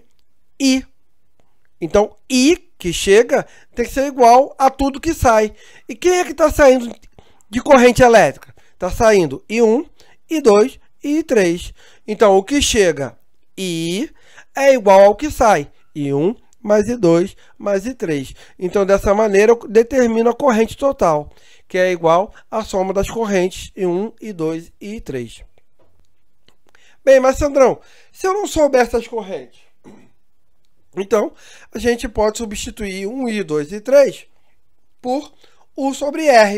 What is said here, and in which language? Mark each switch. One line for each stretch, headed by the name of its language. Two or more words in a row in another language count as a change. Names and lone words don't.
Portuguese: I. Então, I que chega tem que ser igual a tudo que sai. E quem é que está saindo de corrente elétrica? Está saindo I1, I2 e I3. Então, o que chega I é igual ao que sai. I1 mais I2 mais I3. Então, dessa maneira, eu determino a corrente total, que é igual à soma das correntes I1, I2 e I3. Bem, mas Sandrão, se eu não souber essas correntes, então a gente pode substituir 1, I2 e I3 por U sobre R.